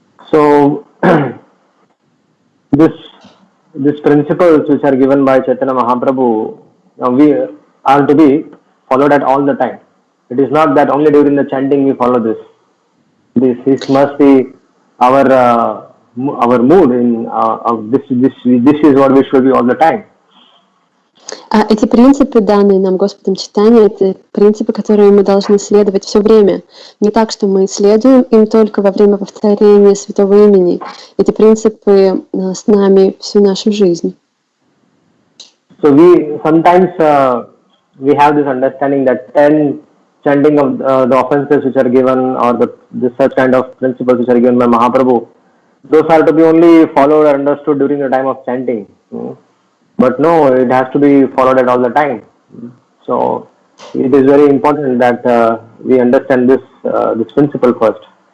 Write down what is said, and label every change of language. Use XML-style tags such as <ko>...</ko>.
<en>So, these principles which are given by Chaitanya Mahaprabhu, we are to be followed at all the time. It is not that only during the chanting we follow this. This must be our mood. This is what we should be all the time.</en> <ru>Эти принципы, данные нам Господом Чайтаньей, это принципы, которые мы должны следовать все время. Не так, что мы следуем им только во время повторения святого имени. Эти принципы с нами всю нашу жизнь.</ru> <en>So sometimes we have this understanding that 10 chanting of the offenses which are given, or the such kind of principles which are given by Mahaprabhu, those are to be only followed or understood during the time of chanting. But no, it has to be followed at all the time. So it is very important that we understand this principle first.</en>